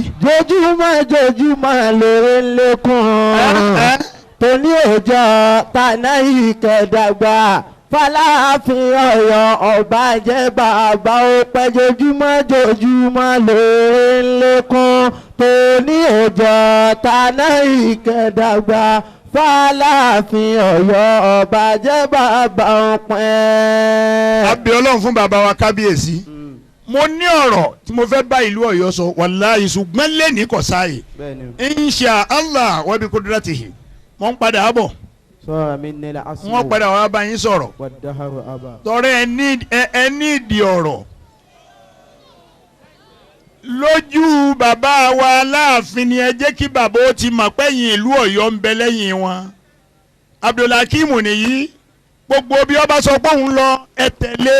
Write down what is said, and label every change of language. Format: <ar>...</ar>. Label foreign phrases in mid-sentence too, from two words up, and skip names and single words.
<yo>jojúmọ́ lóore lékún tóní òjò tànà ìkẹdàgbà Fàlàfin Ọ̀yọ́ ọba jẹ́ bàbá ó pẹ́ jojúmọ́ lóore lékún tóní òjò tànà ìkẹdàgbà Fàlàfin Ọ̀yọ́ ọba jẹ́ bàbá ó pẹ́. a bẹ̀ Ọlọ́run fún bàbá wa kábíyèsí. mo ní ọ̀rọ̀ tí mo fẹ́ bá ìlú Ọ̀yọ́ sọ wàláhì ṣùgbọ́n lẹ́ni kò sáàyè</yo> <ar>إن شاء الله وبقدرته</ar> <yo>wọ́n padà bọ̀ wọ́n padà wá bá yín sọ̀rọ̀ tọrẹ ẹ ní ìdí ọ̀rọ̀ lójú bàbá wa láàfin ni ẹ jẹ́ kí bàbá ó ti mọ̀ pẹ́yìn ìlú Ọ̀yọ́ ń bẹ lẹ́yìn wọn Abdulhakeem nìyí gbogbo bí ọba sọ pé òun lọ ẹ tẹ̀lé</yo>